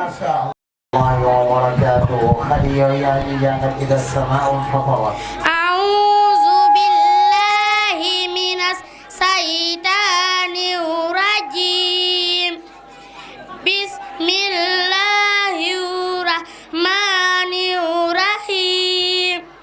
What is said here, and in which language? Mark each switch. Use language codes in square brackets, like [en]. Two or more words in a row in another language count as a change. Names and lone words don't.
[ar] الله وبركاته. خلي [wo] yaa ngi jàngal [ar] إذا السماء انفطرت. أعوذ بالله من الشيطان الرجيم. بسم الله الرحمن الرحيم.